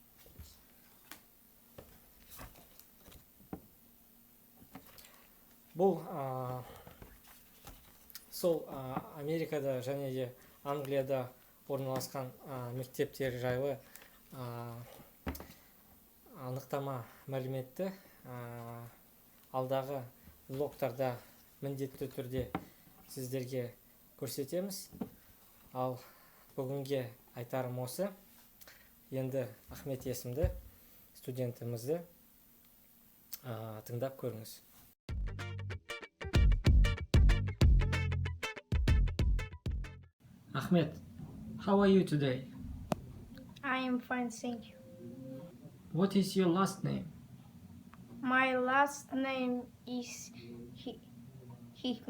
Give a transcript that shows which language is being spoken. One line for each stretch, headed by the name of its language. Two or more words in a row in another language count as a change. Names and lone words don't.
Kazakh: Бұл сол Америкада және де Англияда орналасқан мектептер жайлы анықтама мәліметті алдағы блогтарда міндетті түрде сіздерге көрсетеміз. Ал бүгінге айтарым осы. Енді Ахмет есімді студентімізді тыңдап көріңіз.
English: Ahmed, how are you today? I am fine, thank you. What is your last name? My last name is Hikmet.